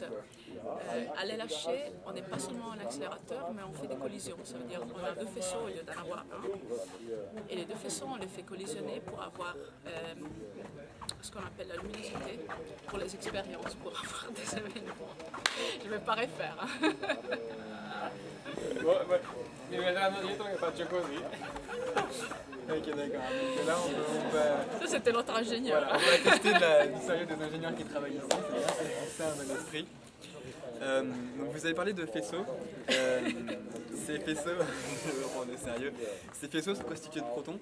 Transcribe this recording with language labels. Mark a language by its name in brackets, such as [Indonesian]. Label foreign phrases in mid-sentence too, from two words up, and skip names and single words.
[French] À l'LHC, on n'est pas seulement un accélérateur, mais on fait des collisions, ça veut dire qu'on a deux faisceaux au lieu d'en avoir un. Et les deux faisceaux, on les fait collisionner pour avoir ce qu'on appelle la luminosité pour les expériences, pour avoir des événements. Je ne vais pas refaire. [Italian] Mi vedranno dietro che faccio così. [French] Ok, d'accord. Donc là, on va... Ça, c'était notre ingénieur. Voilà, on va tester du sérieux des ingénieurs qui travaillent ici, c'est ça un bon esprit. Donc vous avez parlé de faisceaux. Ces faisceaux, on est sérieux, ces faisceaux sont constitués de protons.